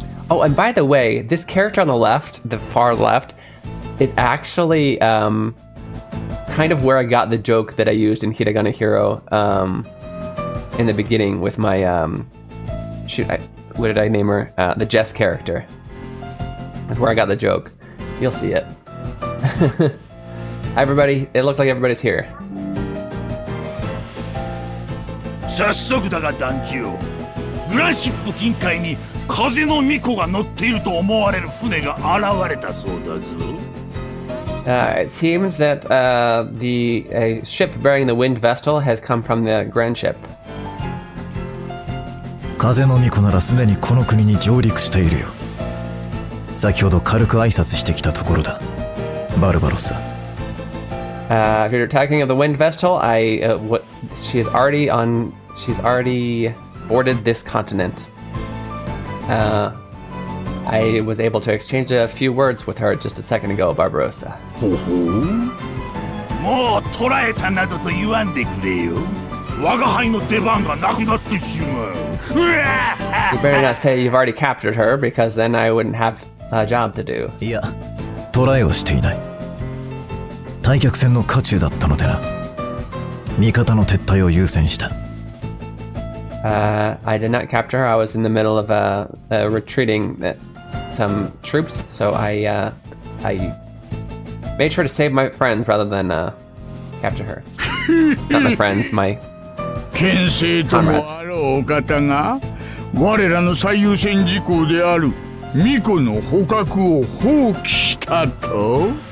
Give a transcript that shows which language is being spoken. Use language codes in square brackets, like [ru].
[en] Oh, and by the way, this character on the left, the far left, is actually kind of where I got the joke that I used in Hiragana Hero in the beginning with my shoot, what did I name her? The Jess character. That's where I got the joke. You'll see it. Hi everybody, it looks like everybody's here. [ja] 早速だが団長、グランシップ近海に風の巫女が乗っていると思われる船が現れたそうだぞ。 [en] It seems that the ship bearing the wind vestal has come from the grand ship. [ja] 風の巫女ならすでにこの国に上陸しているよ。先ほど軽く挨拶してきたところだ。バルバロス。 [en] If you're talking of the wind vestal, she's already boarded this continent. I was able to exchange a few words with her just a second ago, Barbarossa. [ja] もう捕らえたなどと言わんでくれよ。我が輩の出番がなくなってしまう。 [en] You better not say you've already captured her, because then I wouldn't have a job to do. [ja] いや、捕らえはしていない。退却船の渦中だったのでな。味方の撤退を優先した。 [en] I did not capture her. I was in the middle of retreating some troops, so I made sure to save my friends rather than capture her. Not my friends, my [ja] 牽制ともあろうお方が我らの最優先事項である巫女の捕獲を放棄したと